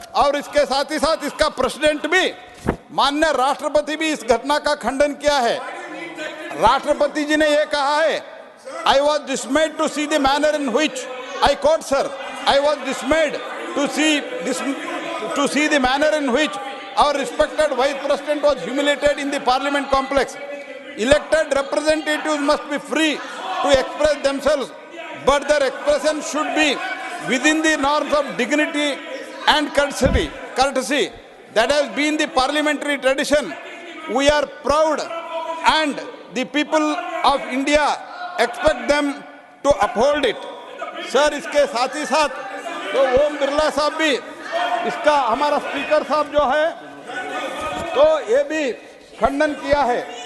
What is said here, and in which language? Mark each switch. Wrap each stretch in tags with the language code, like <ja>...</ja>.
<hi>और इसके साथ ही साथ इसका प्रेसिडेंट भी, माननीय राष्ट्रपति भी इस घटना का खंडन किया है। राष्ट्रपति जी ने यह कहा है,</hi> <en>I was dismayed to see the manner in which, I quote sir, I was dismayed to see the manner in which our respected vice president was humiliated in the parliament complex. Elected representatives must be free to express themselves, but their expression should be within the norms of dignity and courtesy. That has been the parliamentary tradition. We are proud and the people of India expect them to uphold it.</en> <hi>Sir, इसके साथ ही साथ तो ओम बिरला साहब भी, इसका हमारा speaker साहब जो है, तो ये भी खंडन किया है।</hi>